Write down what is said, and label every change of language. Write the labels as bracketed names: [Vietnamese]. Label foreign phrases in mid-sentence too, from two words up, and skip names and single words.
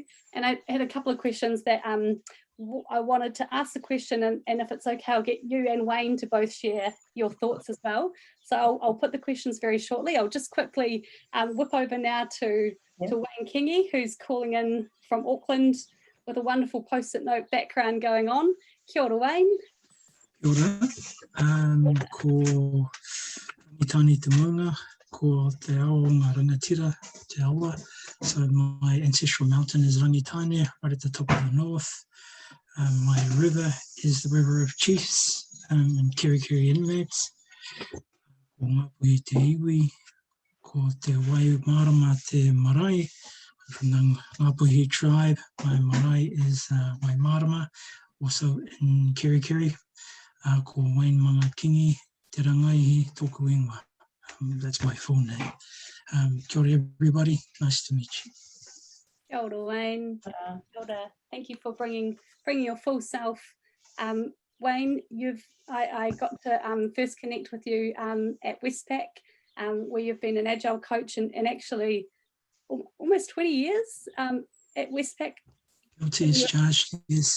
[English] And I had a couple of questions that I wanted to ask the question, and if it's okay, I'll get you and Wayne to both share your thoughts as well. So I'll put the questions very shortly. I'll just quickly whip over now to Wayne Kingy, who's calling in from Auckland with a wonderful post-it note background going on. [Māori] Kia ora, Wayne. Kia ora. Ko Mitani te Maunga, ko te ao ngā rangatira, te awa. [English] So my ancestral mountain is Rangitane, right at the top of the north. My river is the River of Chiefs and Kirikiri Inlets. [Māori] Ko Ngāpuhi te iwi, ko te wai marama te marae. [English] From the Ngāpuhi tribe, my marae is Waimarama, also in Kirikiri. [Māori] Ko Wayne Manga Kingi, te rangaihi tōku ingoa. [English] That's my full name. [Māori] Kia ora, [English] everybody. Nice to meet you. [Māori] Kia ora, Wayne. Kia ora. [English] Thank you for bringing your full self. Wayne, I got to first connect with you at Westpac, where you've been an Agile coach and actually almost 20 years at Westpac. Guilty as charged, yes.